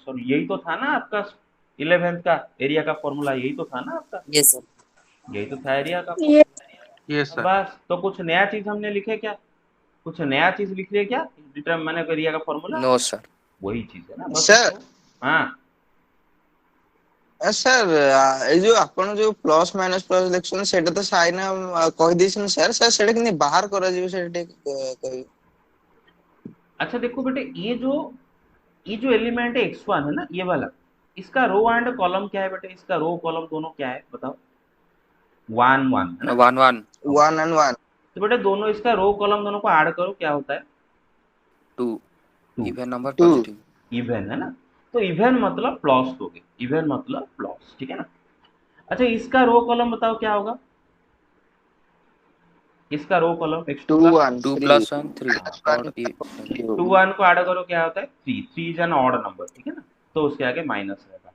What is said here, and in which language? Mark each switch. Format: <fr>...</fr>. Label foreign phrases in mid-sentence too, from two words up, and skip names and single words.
<hi>और यही तो था ना आपका 11th का एरिया का फॉर्मूला, यही तो था ना आपका,</hi> <en>yes sir</en> <hi>यही तो था एरिया का ये फॉर्मूला।</hi> <en>yes sir.</en> <hi>बस, तो कुछ नया चीज हमने लिखे क्या, कुछ नया चीज लिख लिया क्या</hi> <en>determinant area</en> <hi>का फॉर्मूला,</hi> <en>no sir</en> <hi>वही चीज है ना, बस सर उसको। हाँ</hi> <or>सर</or> <bn>এই যে</bn> <or>ଆପଣ ଯୋଉ</or> <en>plus minus plus</en> <or>ଲେଖୁଛନ୍ତି ସେଇଟା ତ ସାଇନ କହିଦେଇଛନ୍ତି ସାର୍, ସାର୍ ସେଇଟା କେମିତି ବାହାର କରାଯିବ ସେଇଟା ଟିକେ କହିବେ।</or> <hi>अच्छा, देखो बेटे ये जो एलिमेंट है x1 है ना, ये वाला, इसका</hi> <en>row and column</en> <hi>क्या है बेटे, इसका</hi> <en>row column</en> <hi>दोनों क्या है बताओ, 1 1 है ना। 1 1</hi> <en>one and one.</en> <hi>तो बेटे दोनों इसका</hi> <en>row column</en> <hi>दोनों को ऐड करो, क्या होता है 2 2,</hi> <en>even number 2 positive</en> <hi>इवन है ना, तो इवन मतलब प्लस दोगे, इवन मतलब प्लस, ठीक है ना। अच्छा, इसका</hi> <en>row column</en> <hi>बताओ क्या होगा, इसका</hi> <en>row column</en> <hi>x2 2 का, 1 2 3</hi> <en>plus 1 3</en> <hi>हाँ,</hi> <en>odd even</en> <hi>2 1 को ऐड करो क्या होता है 3, 3</hi> <en>is an odd number,</en> <hi>ठीक है ना, तो उसके आगे माइनस रहेगा।</hi>